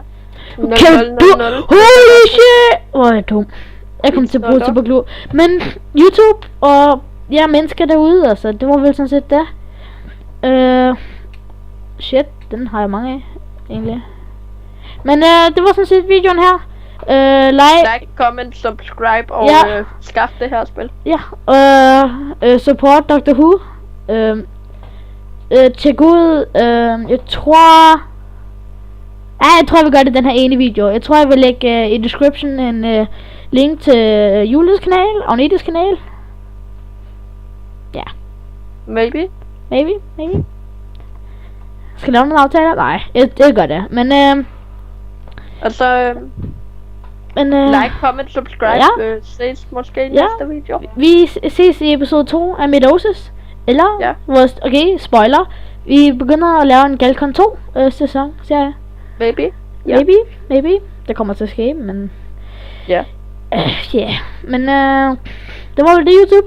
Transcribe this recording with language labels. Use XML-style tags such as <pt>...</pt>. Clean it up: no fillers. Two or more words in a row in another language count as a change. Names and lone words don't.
<da>Okay,</da> <en>holy shit!</en> <da>Hvor er jeg dum. Jeg kom til at bruge superglue. Men YouTube og mennesker derude, altså, det var vel sådan set det. Shit, den har jeg mange af, egentlig. Men det var sådan set videoen her.</da> <en>Like, comment, subscribe</en> <da>og skaff det her spil. Ja,</da> <en>support Dr. Who.</en> <da>Tjek ud, jeg tror vi gør det den her ene video. Jeg tror jeg vil lægge i description en link til Julies kanal og Nettes kanal. Ja. Maybe. Skal jeg lave nogle aftaler? Nej, det gør det. Men altså</da> <en>like, comment, subscribe.</en> <da>Ses måske i næste video. Vi ses i episode 2 af Midosis. Eller vores, spoiler. Vi begynder at lave en Galcon 2 sæson, siger jeg. Maybe. Det kommer til at ske, men... Ja. Men det var vel det, YouTube.</da>